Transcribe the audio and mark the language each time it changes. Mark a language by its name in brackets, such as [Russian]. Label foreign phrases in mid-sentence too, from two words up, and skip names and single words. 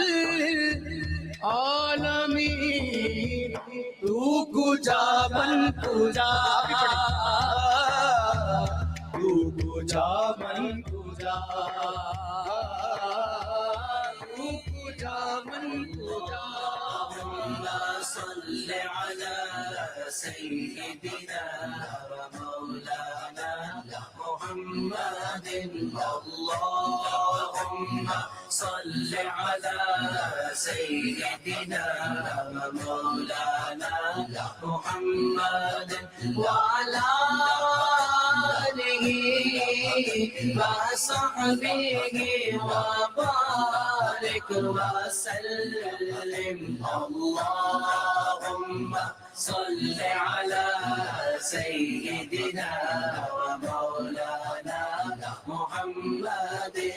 [Persian] للعالمین تو کجا من کجا تو کجا من کجا تو کجا من کجا [Arabic] اللهم صل على سيدنا ومولانا محمد اللهم صل على سيدنا ومولانا محمد وعلى آله وصحبه وبارك وسلم اللهم صل على سيدنا ومولانا محمد